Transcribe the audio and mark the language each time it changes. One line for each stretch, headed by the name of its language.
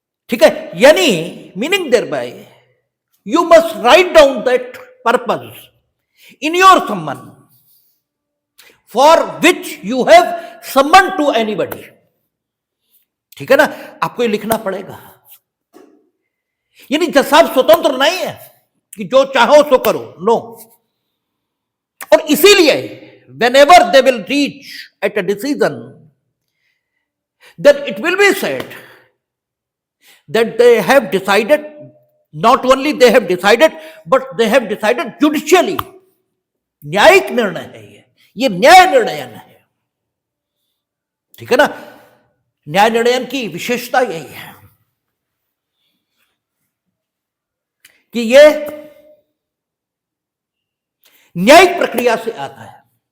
Hindi: ठीक है, यानी
English: Meaning there bye you must write down that purpose in your summon for which you have summoned to anybody।
Hindi: ठीक है ना, आपको ये लिखना पड़ेगा। यानी जज साहब स्वतंत्र नहीं है कि जो चाहो सो करो, नो। और इसीलिए
English: whenever they will reach at a decision, then it will be said that they have decided, not only they have decided, but they have decided judicially।
Hindi: न्यायिक निर्णय है ये न्याय निर्णयन है। ठीक है ना, न्याय निर्णयन की विशेषता यही है कि ये न्यायिक प्रक्रिया से आता है।